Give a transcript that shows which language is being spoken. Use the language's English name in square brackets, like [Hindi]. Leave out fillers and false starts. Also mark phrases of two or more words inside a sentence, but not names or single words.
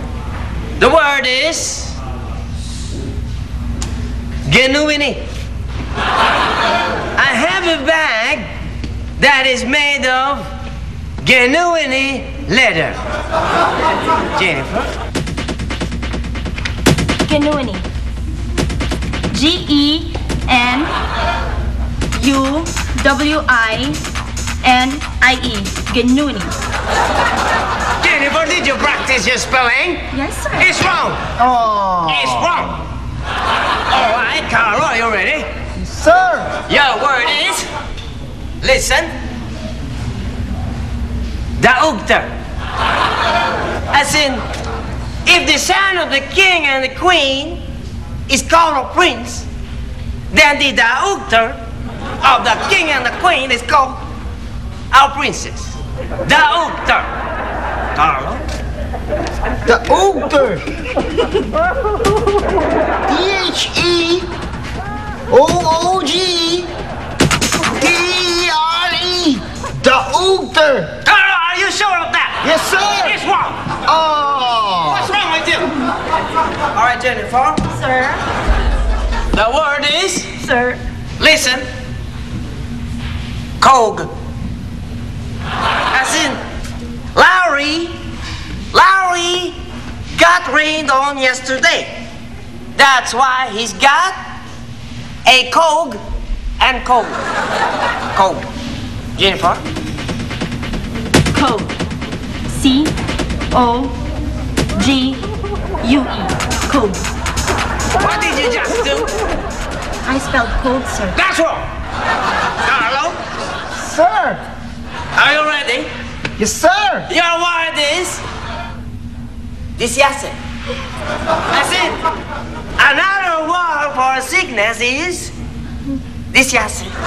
[English] The word is genuine. I have a bag that is made of genuine leather. Jennifer. Genuini. G-E-N-U-W-I-N-I-E. Genuini. Jennifer, did you practice your spelling? Yes, sir. It's wrong. Oh. It's wrong. All right, Carlo, are you ready? Sir. Your word is, listen, daugter. As in, if the son of the king and the queen is called a prince, then the daughter of the king and the queen is called our princess. Daughter. Carlo? The ogre. T-H-E-O-O-G-T-R-E. The ogre. Carlo, are you sure of that? Yes, sir. It's wrong. Oh. What's wrong with you? All right, Jennifer. Sir? The word is, Sir? listen, Cog. As in, Larry got rained on yesterday. That's why he's got a Cog and Cog. Cog. Jennifer? Code. C-O-G-U-E. Code. What did you just do? I spelled code, sir. That's wrong. Carlo, Sir. are you ready? Yes, sir. Your word is disiase. As in, another word for sickness is disiase.